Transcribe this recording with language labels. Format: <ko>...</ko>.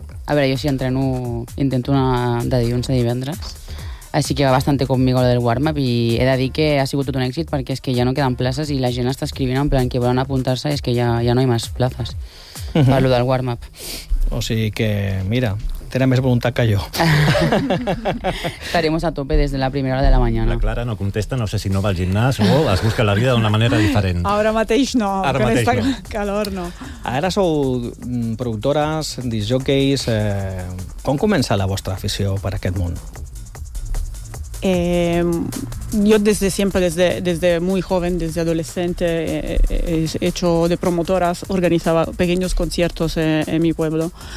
<ca>A veure, jo si entreno, intento una de dilluns a divendres, així que</ca> <es>va bastante conmigo</es> <ca>lo del warm-up i he de dir que ha sigut tot un èxit perquè és que ja no queden places i la gent està escrivint en plan que volen apuntar-se i és que ja no hi ha més places per lo del warm-up. O sigui que, mira... Tenen més voluntat que jo.</ca> <es>Estaremos a tope</es> <ca>des de</ca> <es>la primera hora de la mañana.</es> <ca>La Clara no contesta, no sé si no va al gimnàs o es busca la vida d'una manera diferent. Ara mateix no, ara que mateix no. Calor no. Ara sou productores, disc jockeys. Com comença la vostra afició per aquest món?</ca> <es>Yo desde siempre, desde muy joven, desde adolescente, he hecho de promotoras, organizaba pequeños conciertos en mi pueblo.</es>